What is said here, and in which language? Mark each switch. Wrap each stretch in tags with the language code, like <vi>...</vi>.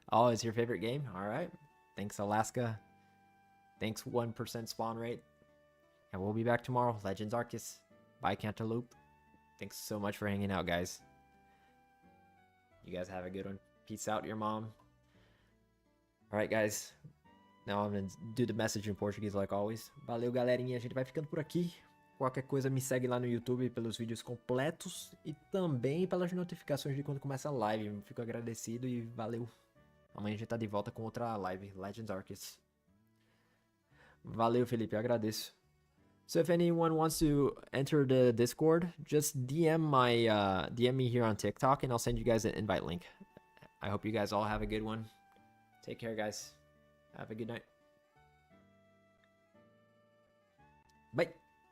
<en>Oh, is your favorite game? All right. Thanks, Alaska. Thanks, 1% spawn rate. And we'll be back tomorrow. Legends Arceus. Bye, Cantaloupe. Thanks so much for hanging out, guys. You guys have a good one. Peace out, your mom. All right, guys. Now I'm going to do the message in Portuguese like always.</en> <pt>Valeu, galerinha. A gente vai ficando por aqui. Qualquer coisa me segue lá no YouTube pelos vídeos completos e também pelas notificações de quando começa a live. Fico agradecido e valeu. Amanhã a gente tá de volta com outra live, Legends Arceus. Valeu, Felipe, eu agradeço.</pt> <en>So if anyone wants to enter the Discord, just DM me here on TikTok and I'll send you guys an invite link. I hope you guys all have a good one. Take care, guys. Have a good night. Bye.</en>